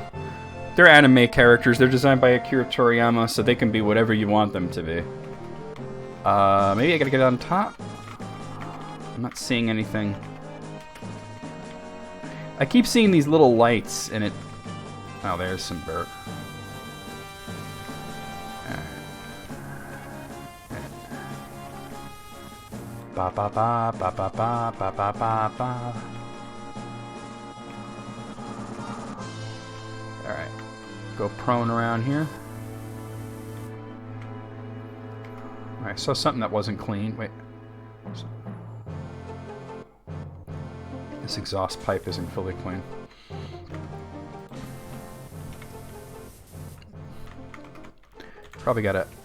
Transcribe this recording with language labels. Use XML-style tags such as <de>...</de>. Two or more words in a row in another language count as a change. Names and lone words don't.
<en>They're anime characters, they're designed by Akira Toriyama, so they can be whatever you want them to be. Maybe I gotta get on top? I'm not seeing anything. I keep seeing these little lights, and it... Oh, there's some Bert. Ba ba ba ba ba ba ba ba ba ba. Alright. Go prone around here. Alright, I saw something that wasn't clean. Wait. This exhaust pipe isn't fully clean. Probably gotta...</en>